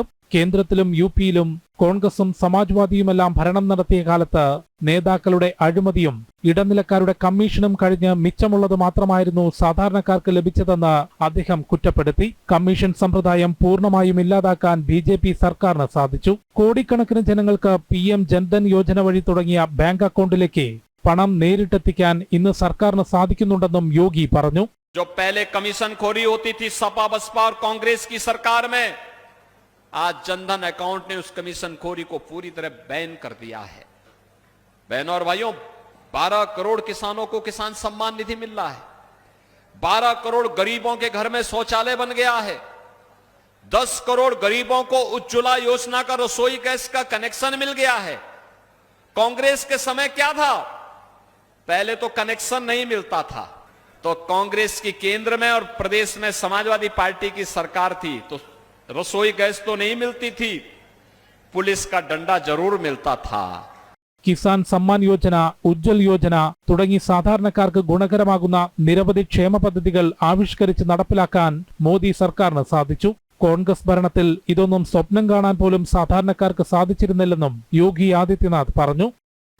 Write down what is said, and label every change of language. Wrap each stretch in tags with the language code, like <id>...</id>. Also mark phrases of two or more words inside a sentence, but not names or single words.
<ml>കേന്ദ്രത്തിലും യുപിയിലും കോൺഗ്രസും സമാജ്വാദിയുമെല്ലാം ഭരണം നടത്തിയ കാലത്ത് നേതാക്കളുടെ അഴിമതിയും ഇടനിലക്കാരുടെ കമ്മീഷനും കഴിഞ്ഞ് മിച്ചമുള്ളത് മാത്രമായിരുന്നു സാധാരണക്കാർക്ക് ലഭിച്ചതെന്ന് അദ്ദേഹം കുറ്റപ്പെടുത്തി. കമ്മീഷൻ സമ്പ്രദായം പൂർണ്ണമായും ഇല്ലാതാക്കാൻ ബിജെപി സർക്കാരിന് സാധിച്ചു. കോടിക്കണക്കിന് ജനങ്ങൾക്ക് PM ജൻധൻ യോജന വഴി തുടങ്ങിയ ബാങ്ക് അക്കൗണ്ടിലേക്ക് പണം നേരിട്ടെത്തിക്കാൻ ഇന്ന് സർക്കാരിന് സാധിക്കുന്നുണ്ടെന്നും യോഗി പറഞ്ഞു.</ml> <hi>जो पहले कमीशन खोरी होती थी सपा बसपा और कांग्रेस की सरकार में, आज जनधन अकाउंट ने उस कमीशन खोरी को पूरी तरह बैन कर दिया है। बहनों और भाइयों, 12 करोड़ किसानों को किसान सम्मान निधि मिल रहा है, 12 करोड़ गरीबों के घर में शौचालय बन गया है, 10 करोड़ गरीबों को उज्ज्वला योजना का रसोई गैस का कनेक्शन मिल गया है। कांग्रेस के समय क्या था? पहले तो कनेक्शन नहीं मिलता था, तो कांग्रेस की केंद्र में और प्रदेश में समाजवादी पार्टी की सरकार थी, तो रसोई गैस तो नहीं मिलती थी, पुलिस का डंडा जरूर मिलता था.</hi> <ml>കിസാൻ സമ്മാൻ യോജന, ഉജ്ജ്വൽ യോജന തുടങ്ങി സാധാരണക്കാർക്ക് ഗുണകരമാകുന്ന നിരവധി ക്ഷേമ പദ്ധതികൾ ആവിഷ്കരിച്ച് നടപ്പിലാക്കാൻ മോദി സർക്കാരിന് സാധിച്ചു. കോൺഗ്രസ് ഭരണത്തിൽ ഇതൊന്നും സ്വപ്നം കാണാൻ പോലും സാധാരണക്കാർക്ക് സാധിച്ചിരുന്നില്ലെന്നും യോഗി ആദിത്യനാഥ് പറഞ്ഞു.</ml>